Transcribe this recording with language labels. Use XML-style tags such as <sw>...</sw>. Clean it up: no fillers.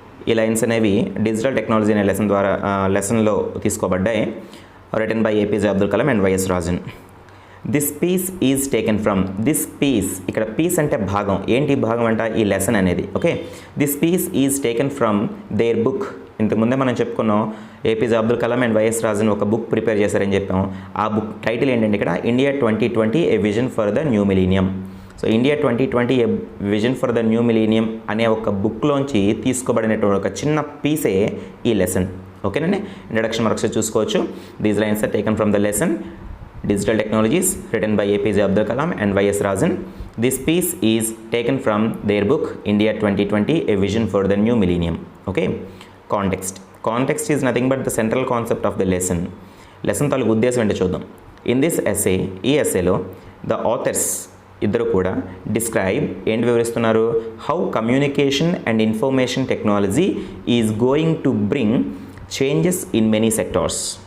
<te>ఈ లైన్స్ అనేవి digital technology అనే లెసన్లో తీసుకోబడ్డాయి.</te> <en>Written by APJ Abdul Kalam and YS Rajan. This piece is taken from, this piece,</en> <te>ఇక్కడ పీస్ అంటే భాగం, ఏంటి భాగం అంట ఈ లెసన్ అనేది.</te> <en>Okay, this piece is taken from their book.</en> <te>ఇంతకుముందే మనం చెప్పుకున్నాం APJ Abdul Kalam and YS Rajan ఒక బుక్ ప్రిపేర్ చేశారని చెప్పాం. ఆ బుక్ టైటిల్ ఏంటంటే ఇక్కడ India 2020 ఏ vision for the new millennium. So India 2020 ఏ vision for the new millennium అనే ఒక బుక్లోంచి తీసుకోబడినటువంటి ఒక చిన్న పీసే ఈ లెసన్. ఓకేనండి. ఇంట్రడక్షన్ మరొకసారి చూసుకోవచ్చు.</te> <en>These lines are taken from the lesson Digital Technologies written by APJ Abdul Kalam and YS Rajan. This piece is taken from their book India 2020 A Vision for the New Millennium. Okay. Context is nothing but the central concept of the lesson. Lesson</en> <te>తాలూకు ఉద్దేశం ఏంటో చూద్దాం.</te> <en>In this essay,</en> <te>ఈ ఎస్సేలో</te> <en>the authors</en> <te>ఇద్దరు కూడా</te> <en>describe</en> <te>ఏంటి వివరిస్తున్నారు,</te> <en>How communication and information technology is going to bring changes in many sectors.</en>